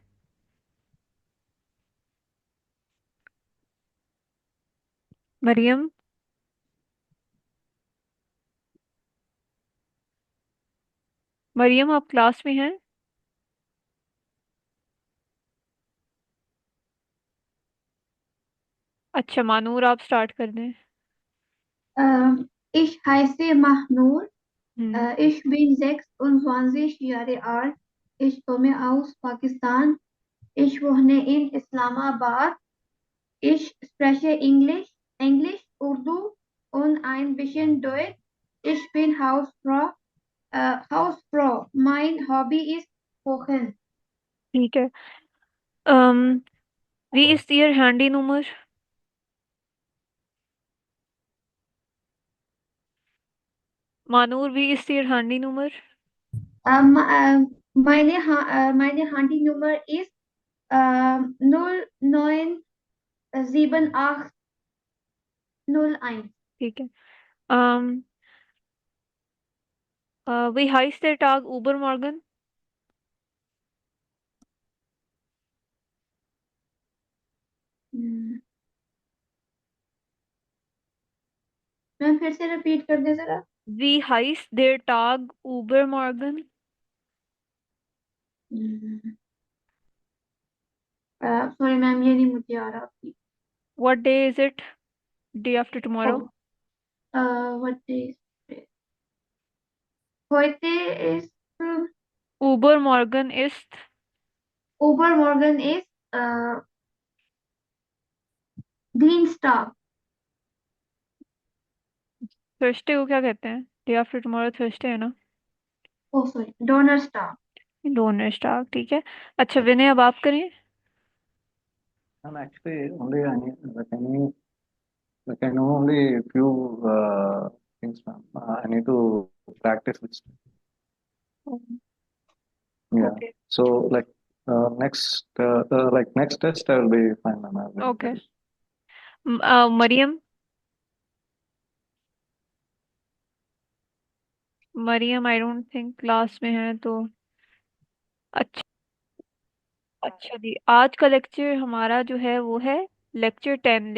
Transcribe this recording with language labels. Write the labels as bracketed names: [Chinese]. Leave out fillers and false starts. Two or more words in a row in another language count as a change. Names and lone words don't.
[Hindi] मरियम। मरियम, आप क्लास में हैं? अच्छा मानूर, आप स्टार्ट कर दें। [German] Ich heiße Mahnur. हम्म। Ich bin 26 Jahre alt. Ich komme aus Pakistan. Ich wohne in Islamabad. Ich spreche Englisch, Urdu und ein bisschen Deutsch. Ich bin Hausfrau. Hausfrau. Mein Hobby ist Kochen. [Hindi] ठीक है। [German] wie ist Ihr Handynummer? मानूर, wie ist Ihr Handynummer? Meine Handynummer ist 097801. [Hindi] ठीक है। [German] um, wie heißt der Tag übermorgen? [Hindi] हम्म, मैम फिर से रिपीट कर दे जरा। [German] Wie heißt der Tag übermorgen? [Hindi] सॉरी मैम, ये नहीं मुझे आ रहा आपकी। [English] What day is it? Day after tomorrow. What is [German] heute ist Übermorgen ist overmorgen ist Dienstag। [Hindi] थर्सडे को क्या कहते हैं? [English] day after tomorrow Thursday [Hindi] है ना? [English] Oh sorry, Donnerstag। [Hindi] डोनर्सटाग, ठीक है। अच्छा विनय, अब आप करें। [English] I'm actually only like I know only a few things, ma'am. I need to practice this. Yeah. ओके। So next test I will be fine, ma'am. I will be ओके। ready. [Hindi] मरियम। मरियम [English] I don't think [Hindi] क्लास में है तो। अच्छा। अच्छा जी, आज का लेक्चर हमारा जो है वो है लेक्चर 10।